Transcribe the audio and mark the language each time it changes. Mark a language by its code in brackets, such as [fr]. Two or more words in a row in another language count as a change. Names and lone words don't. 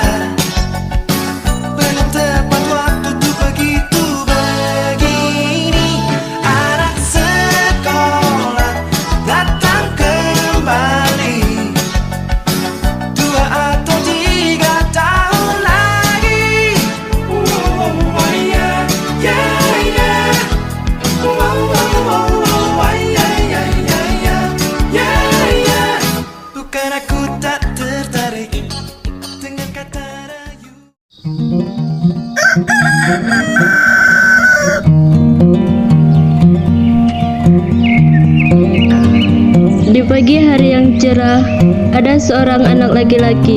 [id] Belum tepat waktu tuh begitu begini. Anak sekolah datang kembali, 2 atau 3 tahun lagi. [en] Oh yeah, yeah, yeah. Oh, oh, oh, oh, yeah, yeah, yeah, yeah. Yeah, yeah. [id] Bukan aku tak tertarik dengan kata rayu. Di pagi hari yang cerah, ada seorang anak laki-laki.